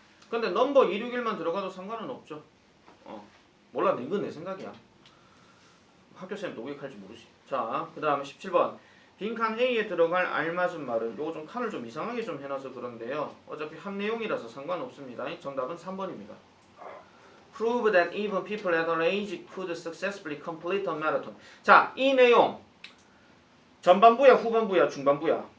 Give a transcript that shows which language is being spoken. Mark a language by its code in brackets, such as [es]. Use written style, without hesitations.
[ko] 근데 넘버 261만 들어가도 상관은 없죠. 몰라, 이건 내 생각이야. 학교쌤 또 왜할지 모르지. 자, 그 다음에 17번. 빈칸 A에 들어갈 알맞은 말은 요거 좀 칸을 좀 이상하게 좀 해놔서 그런데요. 어차피 한 내용이라서 상관없습니다. 정답은 3번입니다. [en] Prove that even people at our age could successfully complete a marathon. [ko] 자, 이 내용 전반부야, 후반부야, 중반부야?